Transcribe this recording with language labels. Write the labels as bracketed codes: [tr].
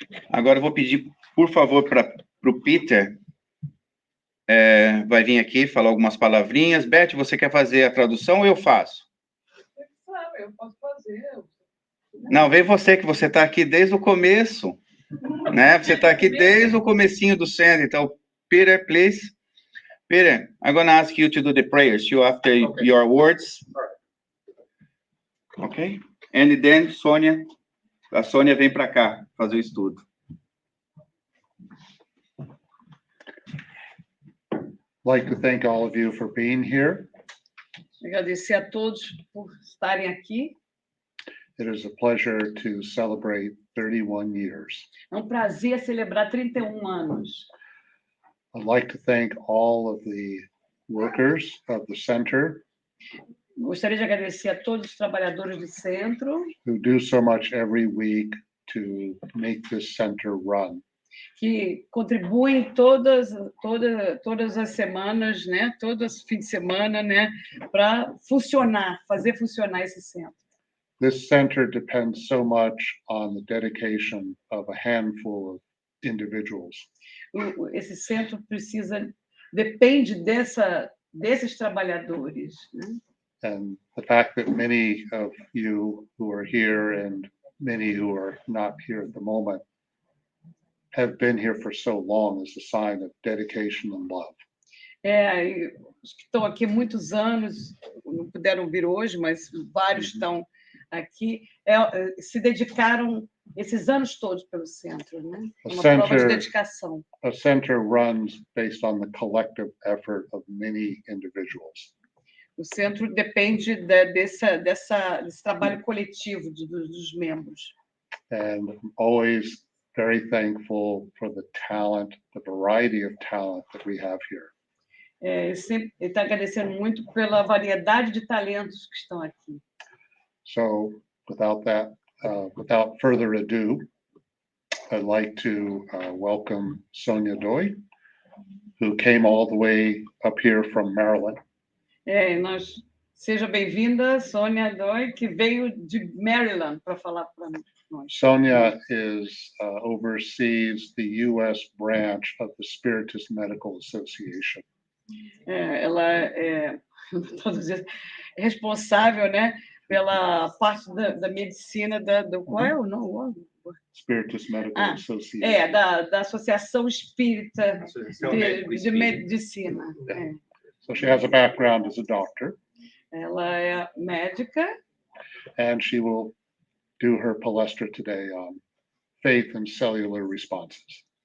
[pt] Agora eu vou pedir, por favor, para o Peter, vai vir aqui falar algumas palavrinhas. Beth, você quer fazer a tradução ou eu faço? Eu posso fazer. Não, vem você, que você está aqui desde o começo, né? Você está aqui desde o comecinho do centro. Então, Peter, please. [en] Peter, I'm going to ask you to do the prayers, after your words. Ok? And then, [pt] Sônia, a Sônia vem para cá fazer o estudo. [en] I'd like to thank all of you for being here. [pt] Agradecer a todos por estarem aqui. [en] It is a pleasure to celebrate 31 years. [pt] É prazer celebrar 31 anos. [en] I'd like to thank all of the workers of the center [pt] Gostaria de agradecer a todos os trabalhadores do centro [en] who do so much every week to make this center run. [pt] que contribuem todas as semanas, né? Todos os fins de semana, né? Para fazer funcionar esse centro. [en] This center depends so much on the dedication of a handful of individuals. [pt] Esse centro depende desses trabalhadores, né? [en] And the fact that many of you who are here and many who are not here at the moment have been here for so long is a sign of dedication and love. [pt] Os que estão aqui há muitos anos, não puderam vir hoje, mas vários estão aqui, se dedicaram esses anos todos pelo centro, né? Uma prova de dedicação. [en] A center runs based on the collective effort of many individuals. [pt] O centro depende desse trabalho coletivo dos membros. [en] And I'm always very thankful for the talent, the variety of talent that we have here. [pt] Sempre está agradecendo muito pela variedade de talentos que estão aqui. [en] So, without further ado, I'd like to welcome Sonia Doi, who came all the way up here from Maryland. [pt] Seja bem-vinda, Sônia Doi, que veio de Maryland para falar para nós. [en] Sonia oversees the U.S. branch of the Spiritist Medical Association. [pt] Ela é responsável, né, pela parte da medicina qual é o nome? [en] Spiritist Medical Association. [pt] Da Associação Espírita de Medicina. [en] So she has a background as a doctor. [pt] Ela é médica. [en] And she will do her [pt] palestra [en] today on faith and cellular responses.